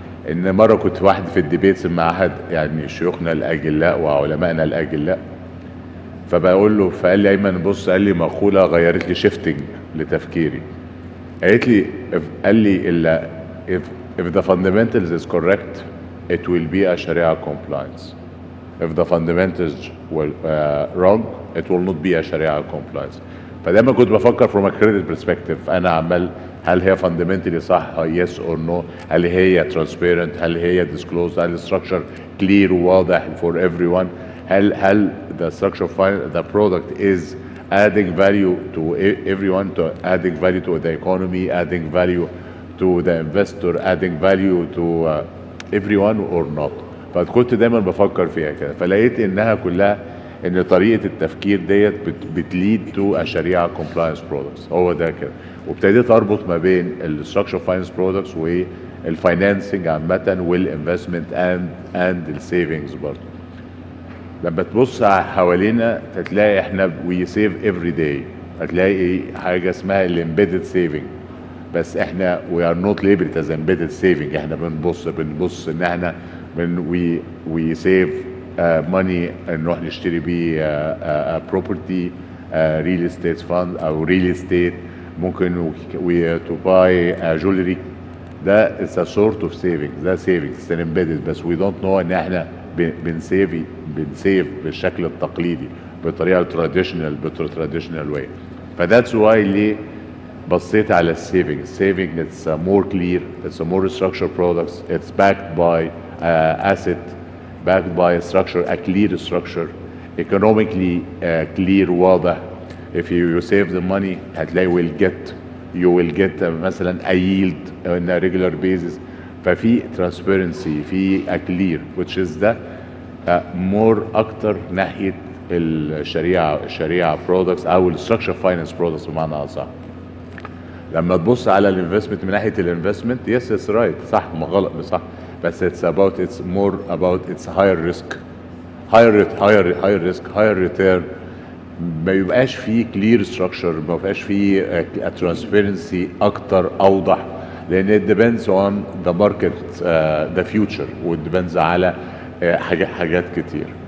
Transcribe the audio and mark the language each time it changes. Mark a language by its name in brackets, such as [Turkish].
[Arabic] ان مره كنت واحد في الديبيتس مع احد يعني شيوخنا الاجلاء وعلمائنا الاجلاء، فبقول له فقال لي ايمن بص، قال لي مقوله غيرت لي شيفتنج لتفكيري. قالت لي قال لي [English] if the fundamentals is correct it will be a Sharia compliance. If the fundamentals were wrong, it will not be a Sharia compliance. [Arabic] فدايما كنت بفكر [English] from a credit perspective. [Arabic] أنا عمال هل هي [English] fundamentally صح yes or no؟ هل هي transparent؟ هل هي disclosed؟ هل structure clear وواضح for everyone؟ هل the structure the product is adding value to everyone, to adding value to the economy, adding value to the investor, adding value to everyone or not؟ [Arabic] فكنت دايما بفكر فيها كده. فلقيت انها كلها ان طريقه التفكير ديت [English] بتليد تو اشريعه compliance products. [Arabic] هو ده كده. وابتديت اربط ما بين الستراكشر فاينانس برودكتس والفاينانسنج عامه والانفستمنت اند السيفنجز برضه. لما تبص حوالينا هتلاقي احنا [English] We save every day. [Arabic] هتلاقي حاجه اسمها الامبيدد سيفنج، بس احنا [English] We are not labelled as embedded saving. [Arabic] احنا بنبص ان احنا [English] we save money [Arabic] نروح نشتري بيه [English] property, real estate fund او real estate. [Arabic] ممكن [English] to buy jewelry. ده is a sort of savings. ده savings it's an embedded. [Arabic] بس [English] we don't know [Arabic] ان احنا بنسيف بالشكل التقليدي بطريقه [English] traditional way. فذاتس why [Arabic] ليه بصيت على السيفنج. [English] it's more clear, it's a more structured products, it's backed by asset, backed by a structure, a clear structure, economically clear [Arabic] واضح. [English] if you save the money [Arabic] هتلاقي [English] you will get مثلا a yield on a regular basis. [Arabic] ففي transparency في [English] a clear which is [Arabic] ده more اكتر ناحية الشريعة products او الستراكشر فاينانس products بمعنى اصح. لما تبص على الانفستمنت من ناحية الانفستمنت [English] yes it's right [Arabic] صح ما غلط صح، بس [English] it's more about it's higher risk, higher risk, higher return. [Arabic] ما يبقاش فيه [English] clear structure، [Arabic] ما يبقاش فيه transparency اكتر اوضح، لان [English] it depends on the market the future [Arabic] و it depends على حاجات كتير.